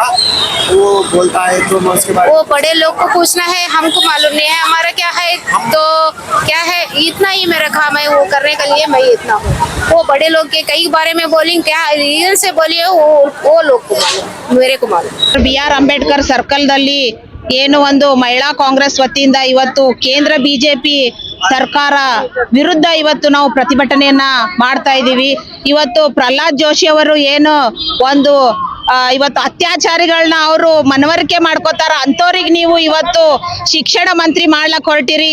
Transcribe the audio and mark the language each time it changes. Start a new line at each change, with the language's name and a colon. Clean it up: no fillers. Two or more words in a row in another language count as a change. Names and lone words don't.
Hindi: वो बोलता है तो मैं उसके बारे वो बड़े लोग को पूछना है, हमको मालूम नहीं है. हमारा क्या है, तो क्या है, इतना ही मेरा काम है वो करने के लिए, मैं इतना हूँ. वो बड़े लोग के कई बारे में बोली, क्या रीजन से बोलिए, वो लोग को मालूम, मेरे को मालूम.
Kannada: BR ಅಂಬೇಡ್ಕರ್ ಸರ್ಕಲ್ದಲ್ಲಿ ಏನು ಒಂದು ಮಹಿಳಾ ಕಾಂಗ್ರೆಸ್ ವತಿಯಿಂದ ಇವತ್ತು ಕೇಂದ್ರ ಬಿಜೆಪಿ ಸರ್ಕಾರ ವಿರುದ್ಧ ಇವತ್ತು ನಾವು ಪ್ರತಿಭಟನೆಯನ್ನ ಮಾಡ್ತಾ ಇದ್ದೀವಿ. ಇವತ್ತು ಪ್ರಹ್ಲಾದ್ ಜೋಶಿ ಅವರು ಏನು ಒಂದು ಇವತ್ತು ಅತ್ಯಾಚಾರಿಗಳನ್ನ ಅವರು ಮನವರಿಕೆ ಮಾಡ್ಕೋತಾರ, ಅಂಥವ್ರಿಗೆ ನೀವು ಇವತ್ತು ಶಿಕ್ಷಣ ಮಂತ್ರಿ ಮಾಡ್ಲಕ್ ಹೊರಟಿರಿ.